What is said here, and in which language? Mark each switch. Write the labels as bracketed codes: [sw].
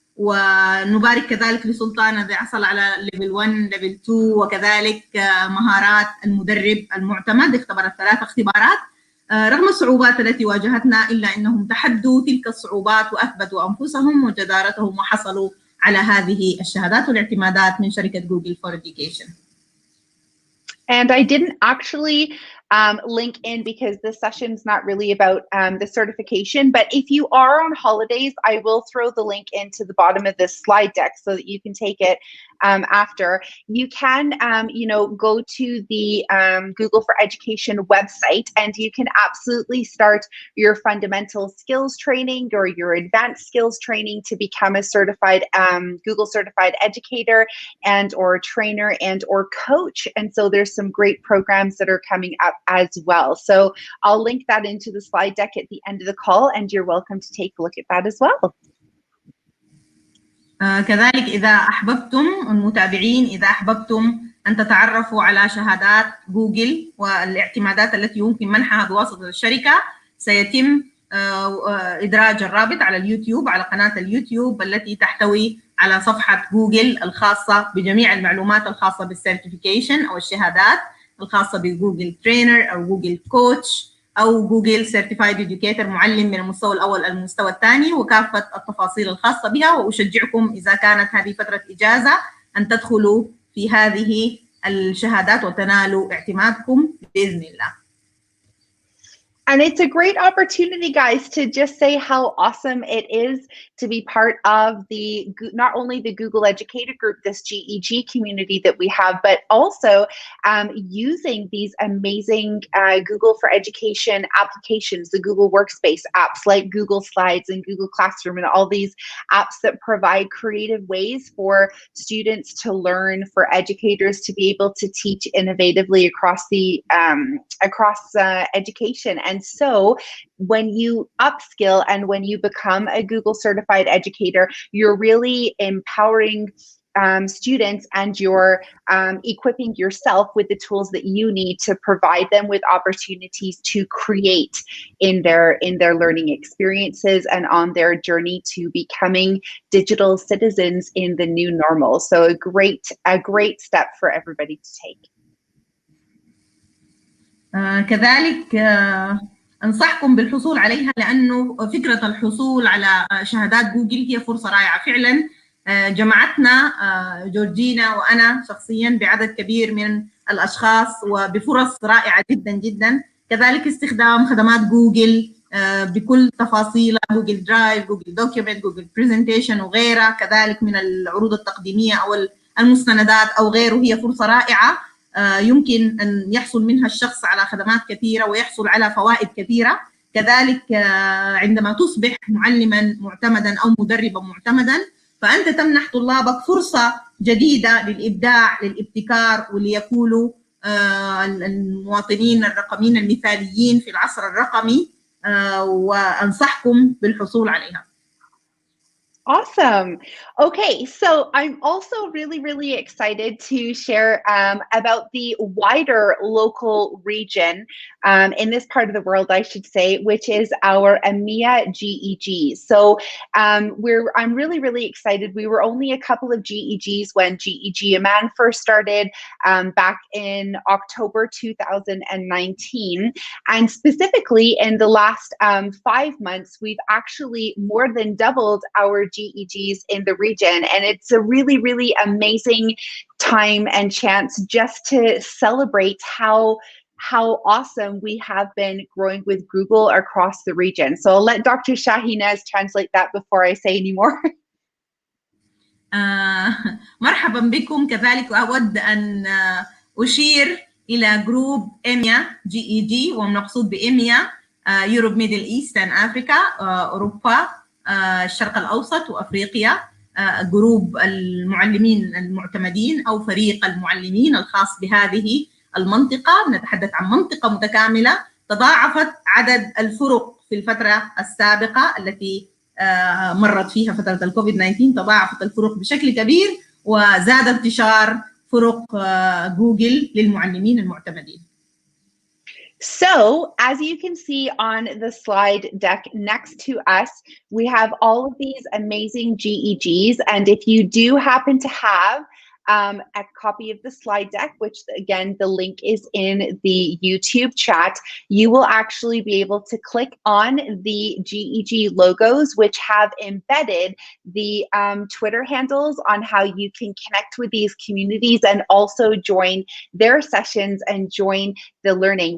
[ar] ونبارك كذلك لسلطان الذي حصل على ليفل 1 ليفل 2، وكذلك مهارات المدرب المعتمد. اختبرت 3 اختبارات رغم الصعوبات التي واجهتنا، إلا أنهم تحدوا تلك الصعوبات وأثبتوا أنفسهم وجدارتهم وحصلوا على هذه الشهادات والاعتمادات من شركة Google for Education. [en] And I didn't actually link in because this session is not really about the certification, but if you are on holidays, I will throw the link into the bottom of this slide deck so that you can take it after. You can, go to the Google for Education website and you can absolutely start your fundamental skills training or your advanced skills training to become a certified Google certified educator and or trainer and or coach. And so there's some great programs that are coming up as well. So I'll link that into the slide deck at the end of the call and you're welcome to take a look at that as well. [ar] كذلك إذا أحببتم المتابعين، إذا أحببتم أن تتعرفوا على شهادات جوجل والاعتمادات التي يمكن منحها بواسطة الشركة، سيتم إدراج الرابط على اليوتيوب، على قناة اليوتيوب التي تحتوي على صفحة جوجل الخاصة بجميع المعلومات الخاصة بالسيرتيفيكيشن أو الشهادات الخاصة بجوجل ترينر أو جوجل كوتش أو جوجل سيرتيفايد إديوكيتر معلم من المستوى الأول أو المستوى الثاني، وكافة التفاصيل الخاصة بها. وأشجعكم إذا كانت هذه فترة إجازة أن تدخلوا في هذه الشهادات وتنالوا اعتمادكم بإذن الله. [en] And it's a great opportunity, guys, to just say how awesome it is to be part of the, not only the Google Educator Group, this GEG community that we have, but also using these amazing Google for Education applications, the Google Workspace apps like Google Slides and Google Classroom, and all these apps that provide creative ways for students to learn, for educators to be able to teach innovatively across the education. And so when you upskill and when you become a Google certified educator, you're really empowering students, and you're equipping yourself with the tools that you need to provide them with opportunities to create in their learning experiences and on their journey to becoming digital citizens in the new normal. So a great step for everybody to take. [ar] كذلك أنصحكم بالحصول عليها، لأنه فكرة الحصول على شهادات جوجل هي فرصة رائعة فعلا. جمعتنا جورجينا وأنا شخصيا بعدد كبير من الأشخاص وبفرص رائعة جدا جدا. كذلك استخدام خدمات جوجل بكل تفاصيلها، جوجل درايف، جوجل دوكيومنت، جوجل بريزنتيشن وغيرها، كذلك من العروض التقديمية أو المستندات أو غيره، هي فرصة رائعة يمكن أن يحصل منها الشخص على خدمات كثيرة ويحصل على فوائد كثيرة. كذلك عندما تصبح معلما معتمدا أو مدربا معتمدا، فأنت تمنح طلابك فرصة جديدة للإبداع، للابتكار، وليكونوا المواطنين الرقميين المثاليين في العصر الرقمي، وأنصحكم بالحصول عليها. [en] Awesome. Okay, so I'm also really excited to share about the wider local region in this part of the world, I should say, which is our EMEA GEGs. So I'm really excited. We were only a couple of GEGs when GEG Amman first started back in October 2019, and specifically in the last 5 months, we've actually more than doubled our GEGs in the region, and it's a really amazing time and chance just to celebrate how awesome we have been growing with Google across the region. So I'll let Dr. Shahinaz translate that before I say any more. [ar] مرحبا بكم. كذلك أود أن أشير إلى جروب EMEA GEG، والمقصود بإيميا يوروب ميدل إيست أند أفريكا، أوروبا، الشرق الأوسط وأفريقيا. جروب المعلمين المعتمدين أو فريق المعلمين الخاص بهذه المنطقة. نتحدث عن منطقة متكاملة. تضاعفت عدد الفرق في الفترة السابقة التي مرت فيها فترة الكوفيد 19، تضاعفت الفرق بشكل كبير، وزاد انتشار فرق جوجل للمعلمين المعتمدين. [en] So, as you can see on the slide deck next to us, we have all of these amazing GEGs. And if you do happen to have a copy of the slide deck, which again, the link is in the YouTube chat, you will actually be able to click on the GEG logos, which have embedded the Twitter handles on how you can connect with these communities and also join their sessions and join the learning.